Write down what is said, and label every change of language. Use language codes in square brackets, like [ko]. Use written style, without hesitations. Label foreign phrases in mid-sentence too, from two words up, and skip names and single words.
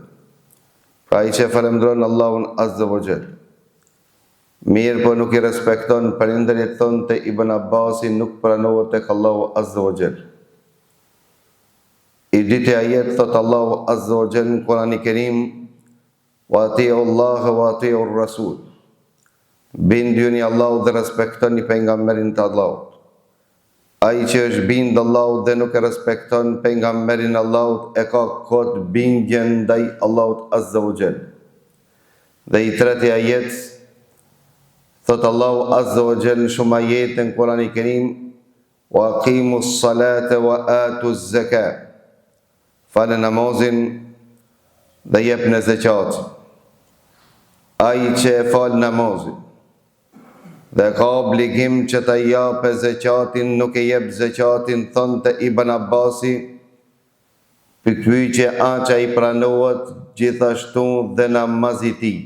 [sq] Pra ai që falëndron Allahun [ar] عز وجل, [sq] mirë po nuk i respekton prindërit, thonte Ibn Abbasi, nuk pranohet tek Allahu [ar] عز وجل. [sq] I dite ajet thot Allahu [ar] عز وجل [sq] në Kur'anin e Kerim, [ar] وأطيعوا الله وأطيعوا الرسول. [sq] Binduni Allahut dhe respektoni pejgamberin të Allahut. Ai që është bind Allahut dhe nuk e respekton pejgamberin Allahut e ka kot bindjen ndaj Allahut [ar] عز وجل. [sq] Dhe i treti ajet thot Allahu [ar] عز وجل [sq] në shumë ajete në Kur'anin e Kerim, [ar] وأقيموا الصلاة وآتوا الزكاة. [sq] Falë namazin dhe jep në zeqat. Ai që e falë namazin dhe ka obligim që të jape zeqatin, nuk e jep zeqatin, thonte Ibn Abbasi, për këtëj që aqa i pranohet gjithashtu dhe namazi i tij.